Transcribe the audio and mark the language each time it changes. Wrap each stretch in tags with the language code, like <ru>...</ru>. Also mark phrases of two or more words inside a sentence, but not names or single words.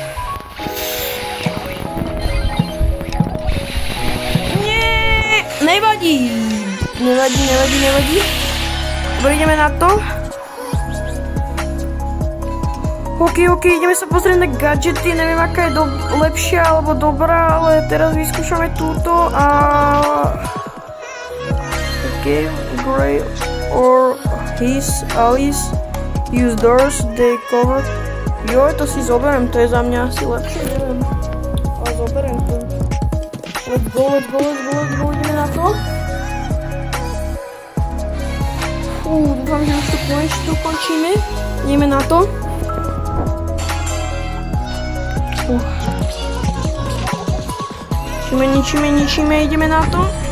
<sk>Nevadí. Dobre, ideme na to. OK, ideme sa pozrieť na gadgety. Neviem, aká je lepšia alebo dobrá, ale teraz vyskúšame túto a...</sk> <en>OK, Grey or his allies use doors they cover.</en> <sk>Joj, to si zoberiem, to je za mňa asi lepšie, neviem. Ale zoberiem to.</sk> <en>Let's go,</en> <sk>ideme na to. Dúfam, že už to konečne ukončíme. Ideme na to. Ničíme, ideme na to.</sk>